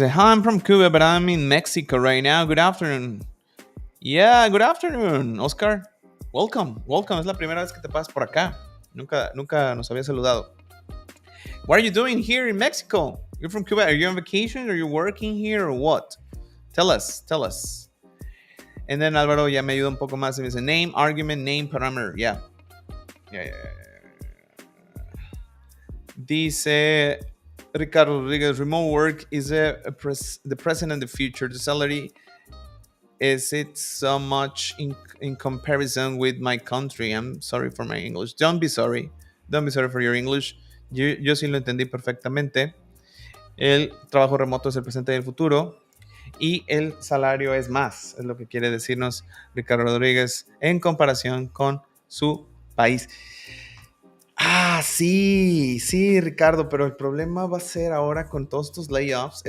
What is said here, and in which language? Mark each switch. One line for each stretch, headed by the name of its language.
English: Hi, I'm from Cuba, but I'm in Mexico right now. Good afternoon. Yeah, good afternoon, Oscar. Welcome.
Spanish: Es la primera vez que te pasas por acá. Nunca nos había saludado.
English: What are you doing here in Mexico? You're from Cuba. Are you on vacation? Are you working here or what? Tell us.
Spanish: And then Álvaro ya me ayuda un poco más. Y me dice
English: name, argument, name, parameter. Yeah. Dice Ricardo Rodriguez, remote work is the present and the future. The salary, is it so much in comparison with my country? I'm sorry for my English. Don't be sorry for your English.
Spanish: Yo sí lo entendí perfectamente. El trabajo remoto es el presente y el futuro. Y el salario es más, es lo que quiere decirnos Ricardo Rodríguez en comparación con su país. Sí, Ricardo, pero el problema va a ser ahora con todos estos layoffs.